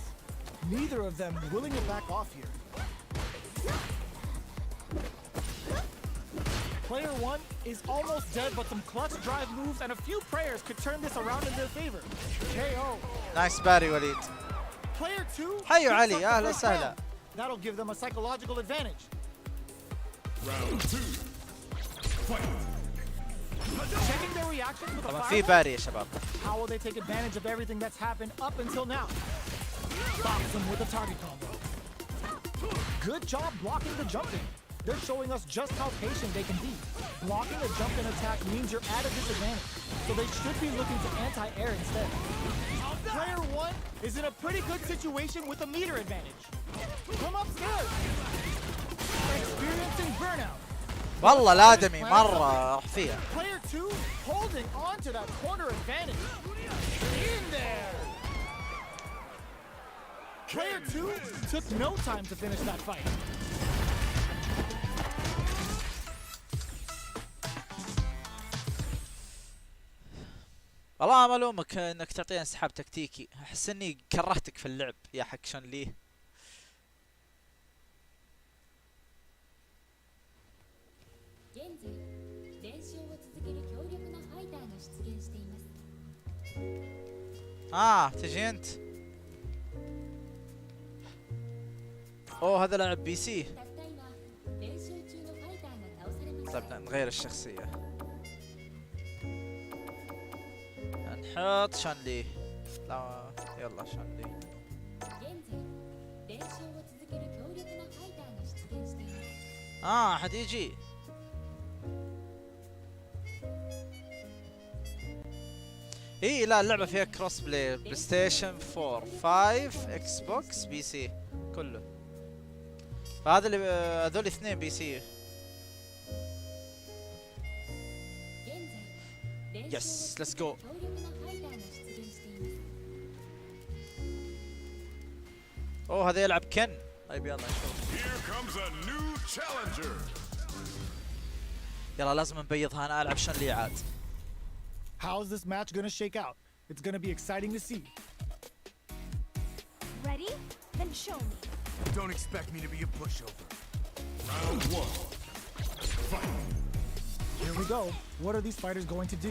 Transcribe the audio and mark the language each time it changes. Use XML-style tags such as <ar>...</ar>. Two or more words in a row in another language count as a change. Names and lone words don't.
<en>Neither of them willing to back off here. Player one is almost dead, but some clutch drive moves and a few prayers could turn this around in their favor. KO. nice parry</en> <ar>وليد.</ar> <en>Player two.</en> <ar>حيو</ar> <en>picks</en> <ar>علي،</ar> <en>up the</en> <ar>أهلا</ar> <en>first</en> <ar>وسهلا.</ar> <en>round. That'll give them a psychological advantage. Round two. Fight. Checking their reactions with a</en> <ar>طبعا في</ar> <en>fireball.</en> <ar>باري يا شباب.</ar> <en>How will they take advantage of everything that's happened up until now? Box them with a target combo. Good job blocking the jumping. They're showing us just how patient they can be. Blocking a jump and attack means you're at a disadvantage, so they should be looking to anti-air instead. Player one is in a pretty good situation with a meter advantage. Come upstairs. Experiencing burnout.</en> <ar>والله الادمي مره راح فيها.</ar> <en>Player 2 holding on to that corner advantage. In there. Player 2 took no time to finish that fight.</en> <ar>والله ما الومك انك تعطينا انسحاب تكتيكي، احس اني كرهتك في اللعب يا حق شان لي.</ar> <ja>現在練習を続ける強力なファイターが出現しています。</ja> <ar>تجي انت. اوه هذا لاعب بي سي.</ar> <ja>たった今練習中のファイターが倒されました。</ja> <ar>طيب نغير الشخصية، نحط شان لي. لا يلا شان لي.</ar> <ja>現在練習を続ける強力なファイターが出現しています。</ja> <ar>حد يجي. اي لا اللعبة فيها كروس بلاي ستيشن 4 5 اكس بوكس بي سي كله. فهذا اللي هذول اثنين بي سي.</ar> <ja>現在練習を</ja> <en>Yes let's go.</en> <ja>強力なファイターが出現しています。</ja> <ar>اوه هذا يلعب كن. طيب يلا نشوف.</ar> <en>Here comes a new challenger.</en> <ar>يلا لازم نبيضها، انا العب شان لي عاد.</ar> <en>How's this match gonna shake out? It's gonna be exciting to see. Ready? Then show me. Don't expect me to be a pushover. Round 1. Here we go. What are these fighters going to do?</en>